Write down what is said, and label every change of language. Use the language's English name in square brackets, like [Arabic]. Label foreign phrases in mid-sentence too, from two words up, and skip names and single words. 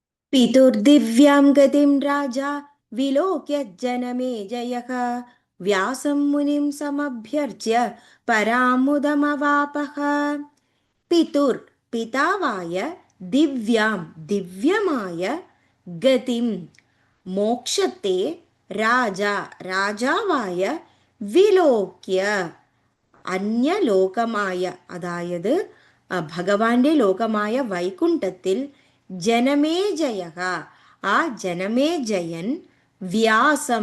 [Sanskrit] पितुर्दिव्यां गतिं राजा विलोक्य जनमेजयः व्यासं मुनिं समभ्यर्च्य परामुदमवापः. [Malayalam] പിതുർ പിതാവായ ദിവ്യാം ദിവ്യമായ ഗതിം മോക്ഷത്തെ രാജ രാജാവായ വിലോക്യ അന്യലോകമായ അതായത് ഭഗവാന്റെ ലോകമായ വൈകുണ്ഠത്തിൽ ജനമേജയ ആ ജനമേജയൻ വ്യാസം